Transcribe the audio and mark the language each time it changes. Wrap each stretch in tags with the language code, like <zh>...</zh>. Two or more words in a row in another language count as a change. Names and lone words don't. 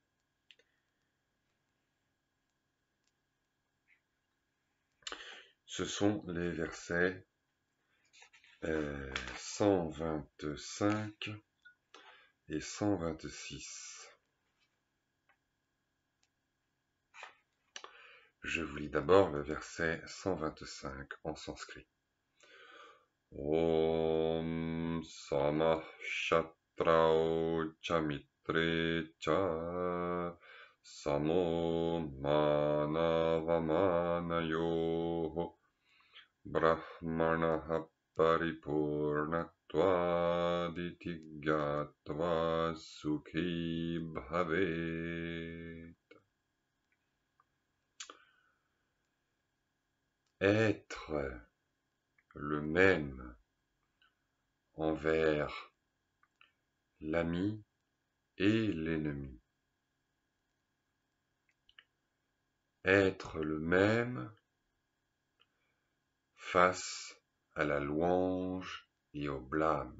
<fr>Ce sont les versets 125 et 126. Je vous lis d'abord le verset 125 en sanskrit.</fr> <sa>ॐ समः शत्रौ च मित्रे च समो मानावमानयोः ब्रह्मणः परिपूर्णत्वादिति ज्ञात्वा सुखी भवेत्.</sa> <fr>Être le même envers l'ami et l'ennemi. Être le même face à la louange et au blâme.</fr>